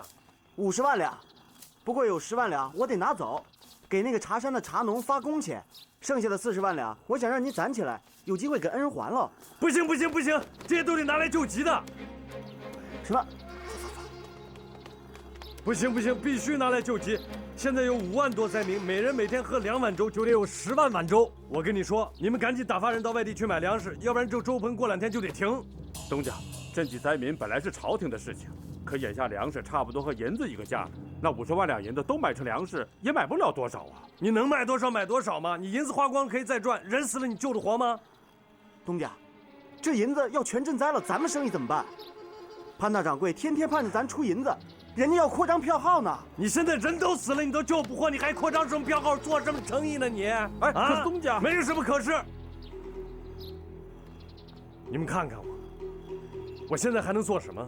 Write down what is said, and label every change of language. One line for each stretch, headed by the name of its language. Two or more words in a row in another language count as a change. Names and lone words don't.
Chinese: 50 万两，不过有10万两我得拿走，给那个茶山的茶农发工钱。剩下的40万两，我想让你攒起来，有机会给恩人还了。不行，这些都得拿来救急的。什么？不行，必須拿來救急。現在有5萬多災民，每人每天喝2碗粥，就得有10萬碗粥。我跟你說，你們趕緊打發人到外地去買糧食，要不然這粥棚過2天就得停。東家，賑濟災民本來是朝廷的事情，可眼下糧食差不多和銀子一個價，那50萬兩銀子都買成糧食，也買不了多少啊。你能買多少買多少嗎？你銀子花光可以再賺，人死了你救得活嗎？東家，這銀子要全賑災了，咱們生意怎麼辦？潘大掌櫃天天盼着咱出銀子。人家要擴張票號呢，你現在人都死了，你都救不活，你還擴張什麼票號，做什麼生意呢你？哎，可是東家沒有什麼可是。你們看看我現在還能做什麼？